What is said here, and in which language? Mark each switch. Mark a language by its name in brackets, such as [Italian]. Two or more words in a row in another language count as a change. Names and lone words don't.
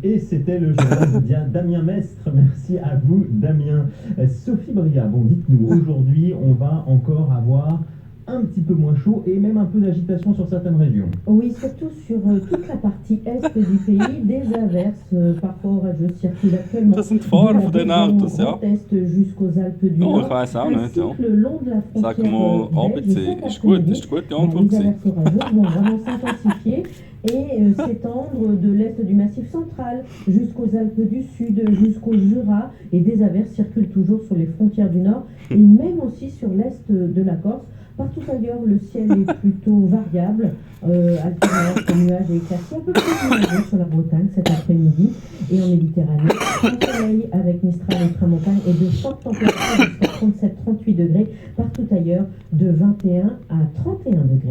[French] Et c'était le journal de Damien Mestre. Merci à vous, Damien. Sophie Bria, bon, dites-nous, aujourd'hui, on va encore avoir un petit peu moins chaud et même un peu d'agitation sur certaines régions. Oui, surtout sur toute la partie est du pays, des averses parfois orageuses circulent actuellement. [German] Das sind Fahrer von den Autos, ja. [French] Est jusqu'aux Alpes du Nord. [German] Ich weiß auch nicht, ja. [French] Le long de la frontière. [German] Sag mal, ABC, ist gut die Antwort gewesen. [French] Les averses orageuses vont vraiment s'intensifier et s'étendre de l'est du Massif central jusqu'aux Alpes du Sud, jusqu'au Jura, et des averses circulent toujours sur les frontières du Nord et même aussi sur l'est de la Corse. Partout ailleurs, le ciel est plutôt variable, alternance de nuages et éclaircies, un peu plus nuageux sur la Bretagne cet après-midi, et en Méditerranée, un soleil avec Mistral et Tramontane et de fortes températures jusqu'à 37-38 degrés, partout ailleurs de 21 à 31 degrés.